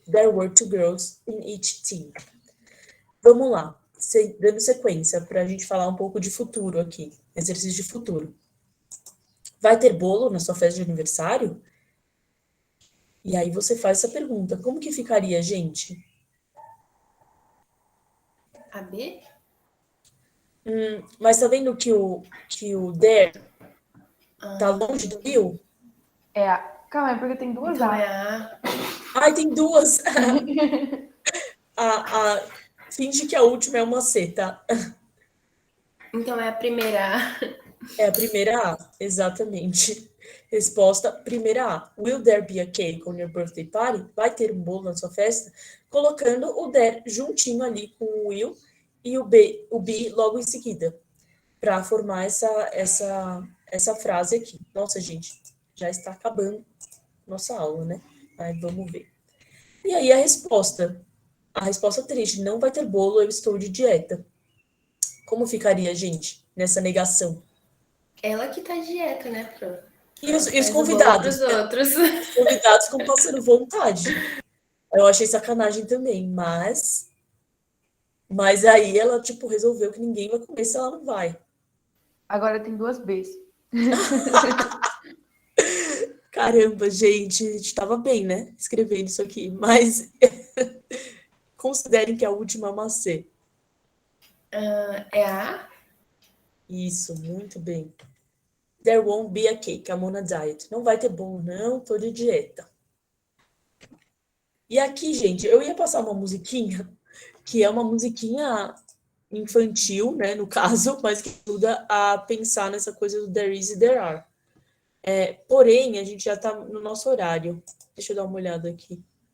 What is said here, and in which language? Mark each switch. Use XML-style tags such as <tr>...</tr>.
<en>There were 2 girls in each team.</en> <pt>Vamos lá. Dando sequência, para a gente falar um pouco de futuro aqui. Exercício de futuro. Vai ter bolo na sua festa de aniversário? E aí você faz essa pergunta. Como que ficaria, gente? A B? Mas tá vendo que o there tá longe do will? Calma aí, porque tem duas Então A. é a... Ai, tem duas! Finge que a última é uma C, tá? Então é a primeira A. É a primeira A, exatamente. Resposta, primeira A.</pt> <en>Will there be a cake on your birthday party?</en> <pt>Vai ter um bolo na sua festa? Colocando o there juntinho ali com o will e o be logo em seguida. Para formar essa frase aqui. Nossa, gente, já está acabando nossa aula, né? Aí vamos ver. E aí a resposta triste, não vai ter bolo, eu estou de dieta. Como ficaria, gente, nessa negação? Ela que tá de dieta, né, Pro? E os convidados? Os outros. Os convidados ficam passando vontade. Eu achei sacanagem também, mas aí ela, tipo, resolveu que ninguém vai comer se ela não vai. Agora tem duas Bs. Caramba, gente, a gente tava bem, né? Escrevendo isso aqui, mas considerem que a última é uma C. É a A? Isso, muito bem.</pt> <en>There won't be a cake, I'm on a diet.</en> <pt>Não vai ter bolo, não, tô de dieta. E aqui, gente, eu ia passar uma musiquinha, que é uma musiquinha infantil, né, no caso, mas que ajuda a pensar nessa coisa do there is e there are. Porém, a gente já tá no nosso horário. Deixa eu dar uma olhada aqui.</pt>